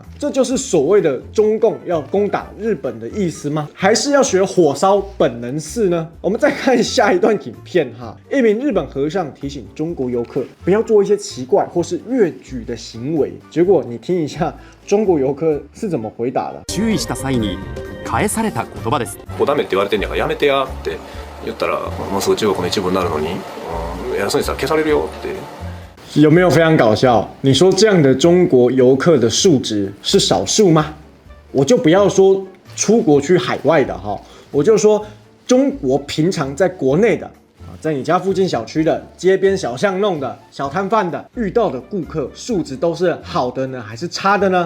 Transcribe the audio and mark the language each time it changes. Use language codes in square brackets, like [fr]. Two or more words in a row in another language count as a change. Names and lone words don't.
[zh] 这就是所谓的中共要攻打日本的意思吗？还是要学火烧本能寺呢？我们再看下一段影片一名日本和尚提醒中国游客不要做一些奇怪或是越矩的行为，结果你听一下中国游客是怎么回答的。 [ja] 注意した際に返された言葉です。ここダメって言われてんやからやめてやって言ったら、もうすぐ中国の一部になるのに、偉そうにしたら消されるよって。 [zh] 有没有非常搞笑？你说这样的中国游客的素质是少数吗？我就不要说出国去海外的我就说中国平常在国内的。在你家附近小区的、街边小巷弄的、小摊贩的，遇到的顾客素质都是好的呢，还是差的呢？